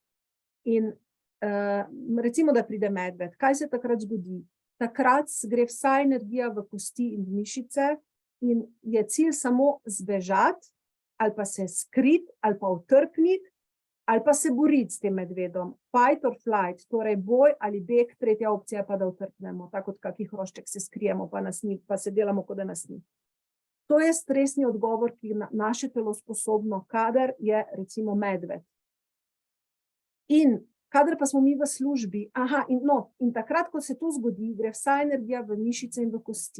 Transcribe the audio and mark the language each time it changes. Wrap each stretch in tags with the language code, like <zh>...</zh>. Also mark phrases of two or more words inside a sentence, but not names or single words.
<sl>In recimo, da pride medved. Kaj se takrat zgodi? Takrat gre vsa energija v kosti in mišice in je cilj samo zbežati, ali pa se skriti, ali pa utrpniti, ali pa se boriti s tem medvedom.</sl> <en>Fight or flight,</en> <sl>torej boj ali beg, tretja opcija pa da utrpnemo, tako kot kakih hrošček se skrijemo, pa se delamo, kot da nas ni. To je stresni odgovor, ki je naše telo sposobno, kadar je recimo medved. In kadar pa smo mi v službi, in takrat, ko se to zgodi, gre vsa energija v mišice in v kosti.</sl>